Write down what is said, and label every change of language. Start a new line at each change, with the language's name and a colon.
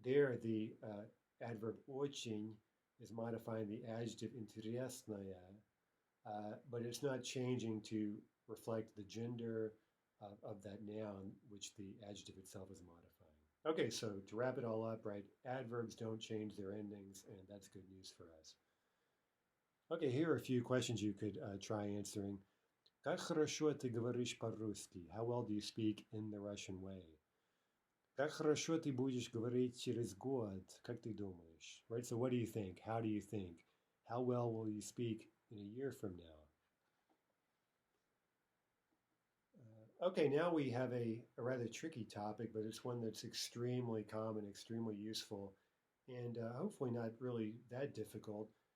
English: There, the adverb очень is modifying the adjective интересная, but it's not changing to reflect the gender of that noun, which the adjective itself is modifying. Okay, so to wrap it all up, right, adverbs don't change their endings, and that's good news for us. Okay, here are a few questions you could try answering.
Russian: Как хорошо ты говоришь по-русски?
English: How well do you speak in the Russian way?
Russian: Как хорошо ты будешь говорить через год? Как ты думаешь?
English: Right, so what do you think? How do you think? How well will you speak in a year from now? Okay, now we have a rather tricky topic, but it's one that's extremely common, extremely useful, and hopefully not really that difficult.